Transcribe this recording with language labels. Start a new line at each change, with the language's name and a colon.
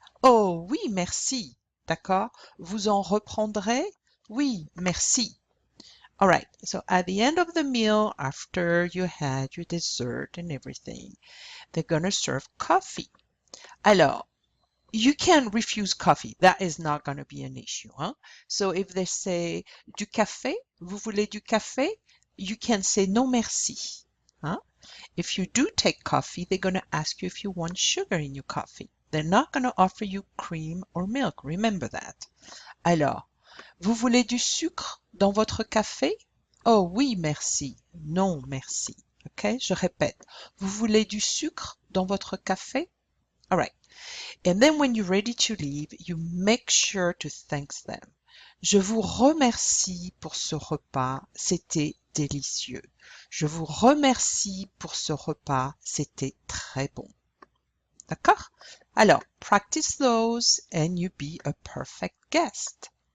French: Oh, oui, merci. D'accord? Vous en reprendrez? Oui, merci.
English: All right, so at the end of the meal, after you had your dessert and everything, they're going to serve coffee.
French: Alors,
English: you can refuse coffee. That is not going to be an issue. Huh? So if they say
French: du café, vous voulez du café?
English: You can say no merci. Huh? If you do take coffee, they're going to ask you if you want sugar in your coffee. They're not going to offer you cream or milk. Remember that.
French: Alors, vous voulez du sucre dans votre café? Oh oui, merci. Non, merci. OK? Je répète. Vous voulez du sucre dans votre café?
English: All right. And then when you're ready to leave, you make sure to thank them.
French: Je vous remercie pour ce repas, c'était délicieux. Je vous remercie pour ce repas, c'était très bon. D'accord? Alors,
English: practice those and you be a perfect guest.